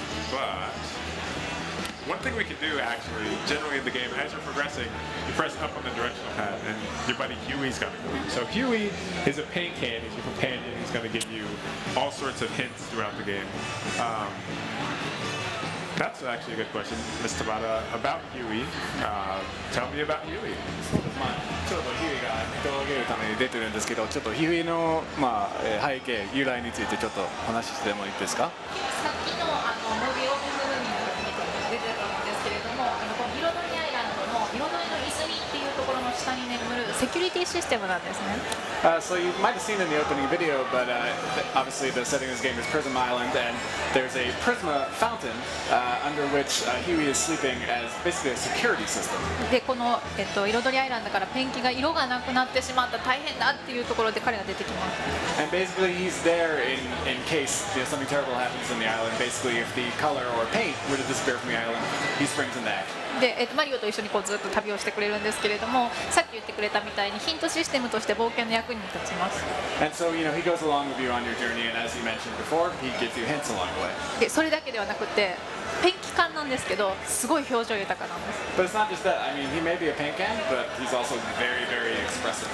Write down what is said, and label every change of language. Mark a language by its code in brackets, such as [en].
[en] But one thing we can do actually, generally in the game, as you're progressing, you press up on the directional pad and your buddy Huey's gonna go. So Huey is a paint can, he's your companion, he's gonna give you all sorts of hints throughout the game. That's actually a good question, Ms. Tabata, about Huey. Tell me about Huey. [ja] そうです、まあ、ちょっとヒューイが人をあげるために出てるんですけど、ちょっとヒューイの、まあ背景、由来についてちょっと話してもいいですか？さっきのムービーオープン部分にも出てたと思うんですけれども、この彩りアイランドの彩りの泉っていうところの下に眠るセキュリティシステムなんですね。 [en] So you might have seen in the opening video, but obviously the setting of this game is Prism Island, and there's a Prisma fountain under which Huey is sleeping as basically a security system. [ja] でこの、彩りアイランドからペンキが色がなくなってしまった大変だっていうところで彼が出てきます。 [en] And basically he's there in case something terrible happens in the island. Basically, if the color or paint were to disappear from the island, he springs into action. [ja] で、マリオと一緒にこうずっと旅をしてくれるんですけれども、さっき言ってくれたみたいにヒントシステムとして冒険の役に立ちます。 [en] And so, he goes along with you on your journey, and as you mentioned before, he gives you hints along the way. [ja] で、それだけではなくてペンキ缶なんですけど、すごい表情豊かなんです。 [en] But it's not just that. I mean, he may be a paint can, but he's also very, very expressive.